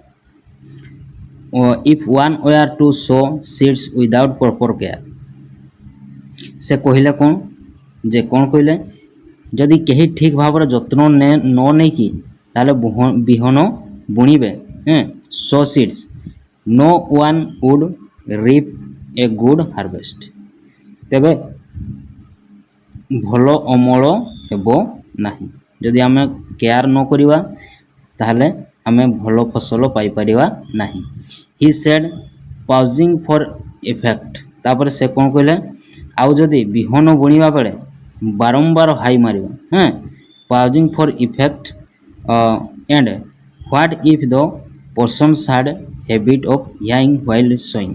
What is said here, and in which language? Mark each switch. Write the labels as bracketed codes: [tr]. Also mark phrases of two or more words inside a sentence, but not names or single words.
[en] If one were to sow seeds without proper care. [or] ସେ କହିଲେ କ'ଣ ଯେ କ'ଣ କହିଲେ ଯଦି କେହି ଠିକ୍ ଭାବରେ ଯତ୍ନ ନ ନେଇକି ତାହେଲେ ବିହନ ବୁଣିବେ [en] sow seeds, no one would reap a good harvest। [or] ତେବେ ଭଲ ଅମଳ ହେବ ନାହିଁ। ଯଦି ଆମେ କେୟାର ନ କରିବା ତାହେଲେ ଆମେ ଭଲ ଫସଲ ପାଇପାରିବା ନାହିଁ। [en] He said pausing for effect. [or] ତାପରେ ସେ କ'ଣ କହିଲେ ଆଉ ଯଦି ବିହନ ବୁଣିବା ବେଳେ ବାରମ୍ବାର ହାଇ ମାରିବା [en] pausing for effect and what if the person's had habit of hearing while sowing.